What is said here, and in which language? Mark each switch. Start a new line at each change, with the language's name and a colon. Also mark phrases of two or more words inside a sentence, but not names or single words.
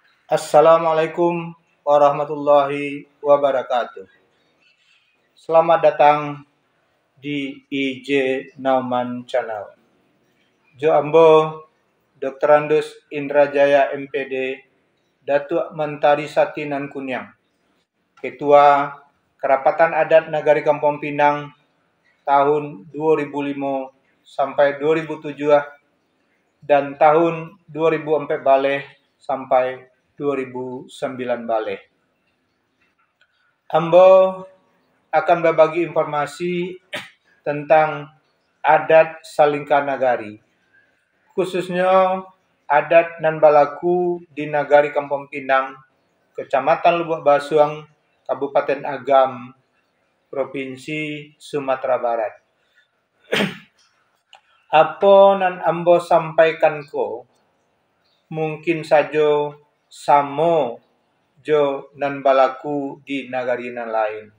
Arabic: السلام عليكم ورحمة الله وبركاته.
Indonesian: Selamat datang di IJ Nauman Channel.
Minangkabau: Jo Ambo, Dr.
Indonesian: Andus Indrajaya MPD, Datuk Mentari Sati Nan Kunyang, Ketua Kerapatan Adat Nagari Kampung Pinang tahun 2005 sampai 2007 dan tahun 2004 balik sampai 2009 balik. Ambo akan berbagi informasi tentang adat Salingka Nagari, khususnya adat
Minangkabau: nan balaku
Indonesian: di Nagari Kampung Pinang, Kecamatan Lubuk Basuang, Kabupaten Agam, Provinsi Sumatera Barat.
Minangkabau: Apa nan ambo sampaikan ko mungkin saja samo jo nan balaku di nagari nan lain.